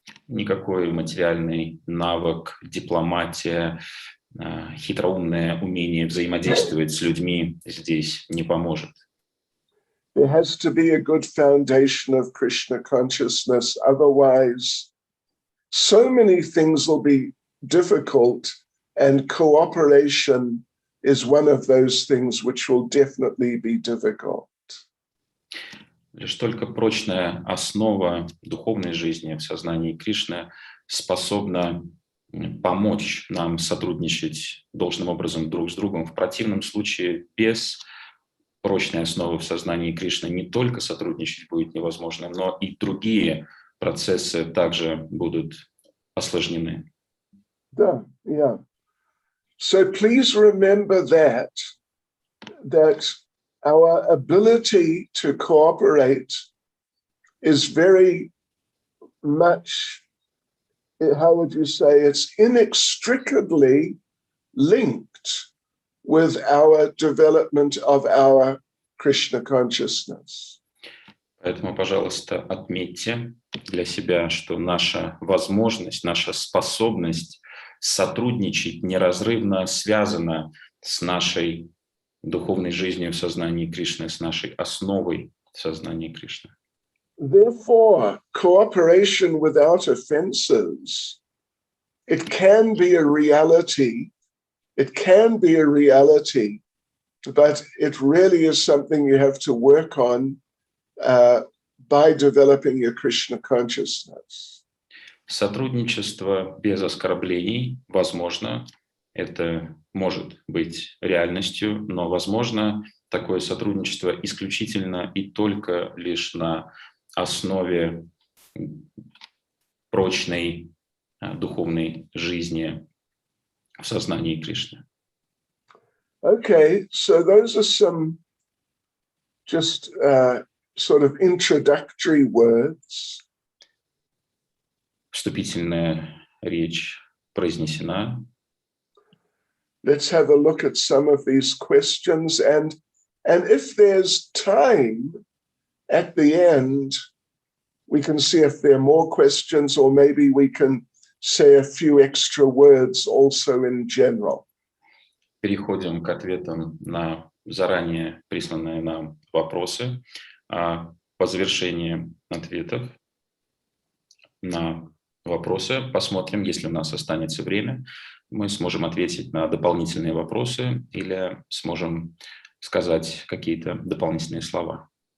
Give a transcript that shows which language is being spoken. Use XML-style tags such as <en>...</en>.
<ru>Никакой материальный навык, дипломатия, хитроумное умение взаимодействовать с людьми здесь не поможет.</ru> <en>There has to be a good foundation of Krishna consciousness. Otherwise, so many things will be difficult, and cooperation is one of those things which will definitely be difficult.</en> <ru>Лишь только прочная основа духовной жизни в сознании Кришны способна помочь нам сотрудничать должным образом друг с другом. В противном случае без прочной основы в сознании Кришны не только сотрудничать будет невозможно, но и другие процессы также будут осложнены. Да, yeah.</ru> <en>So please remember that our ability to cooperate is very much, how would you say, it's inextricably linked with our development of our Krishna consciousness.</en> <ru>Поэтому, пожалуйста, отметьте для себя, что наша возможность, наша способность сотрудничать неразрывно связана с нашей духовной жизнью в сознании Кришны, с нашей основой в сознании Кришны.</ru> <en>Therefore, cooperation without offenses, it can be a reality. It can be a reality, but it really is something you have to work on by developing your Krishna consciousness.</en> <ru>Сотрудничество без оскорблений возможно. Это может быть реальностью, но возможно такое сотрудничество исключительно и только лишь на основе прочной духовной жизни в сознании Кришны.</ru> <en>Okay, so those are some just sort of introductory words.</en> <ru>вступительная речь произнесена.</ru> <en>Let's have a look at some of these questions, and if there's time at the end, we can see if there are more questions, or maybe we can say a few extra words also in general.</en> <ru>Переходим к ответам на заранее присланные нам вопросы. По завершении ответов на вопросы посмотрим, если у нас останется время, мы сможем ответить на дополнительные вопросы или сможем сказать какие-то дополнительные слова.</ru>